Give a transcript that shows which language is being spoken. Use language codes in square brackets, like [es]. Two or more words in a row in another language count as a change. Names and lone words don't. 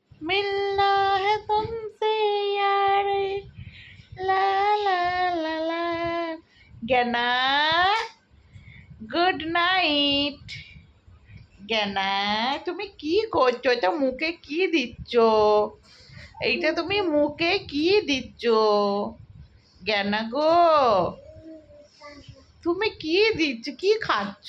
[hi] मिलना है तुमसे यार, ला ला ला ला। [bn] জ্ঞানা, [en] Good night. [bn] জ্ঞানা, তুমি কি করছো? এটা মুখে কি দিচ্ছ? এইটা তুমি মুখে কি দিচ্ছ? জ্ঞানা গো, তুমি কি দিচ্ছ? কি খাচ্ছ?